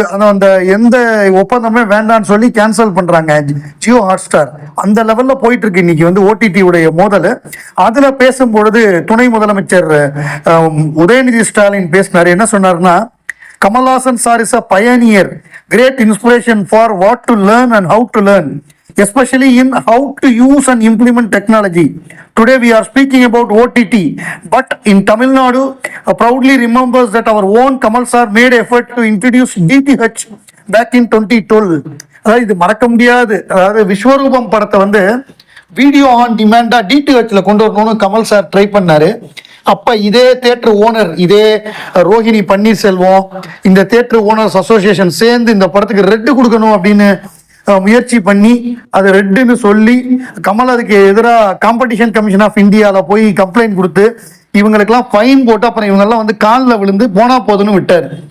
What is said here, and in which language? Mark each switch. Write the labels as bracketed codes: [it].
[ta] அந்த எந்த ஒப்பந்தமே வேண்டான்னு சொல்லி கேன்சல் பண்றாங்க ஜியோ ஹாட்ஸ்டார். அந்த லெவல்ல போயிட்டு இருக்கு இன்னைக்கு OTT உடைய மோதல். அதுல பேசும்பொழுது துணை முதலமைச்சர் உதயநிதி ஸ்டாலின் பேசினாரு. என்ன சொன்னாருன்னா, [en] Kamal sir is a pioneer, great inspiration for what to learn and how to learn, especially in how to use and implement technology. Today we are speaking about OTT, but in Tamil Nadu proudly remembers that our own Kamal sir made effort to introduce DTH back in 2012. [ta] அதாவது இது மறக்க முடியாது. அதாவது விஸ்வரூபம் படத்தை video on டிமாண்டா DTHல கொண்டு வரணும்னு Kamal sir try பண்ணாரு. அப்ப இதே தியேட்டர் ஓனர், இதே ரோஹிணி பன்னீர்செல்வம், இந்த தியேட்டர் ஓனர்ஸ் அசோசியேஷன் சேர்ந்து இந்த படத்துக்கு ரெட்டு கொடுக்கணும் அப்படின்னு முயற்சி பண்ணி அது ரெட்டுன்னு சொல்லி கமல் அதுக்கு எதிராக காம்படிஷன் கமிஷன் ஆஃப் இந்தியாவில் போய் கம்ப்ளைண்ட் கொடுத்து இவங்களுக்கெல்லாம் ஃபைன் போட்டு அப்புறம் இவங்கெல்லாம் காலில் விழுந்து போனா போதுன்னு விட்டார்.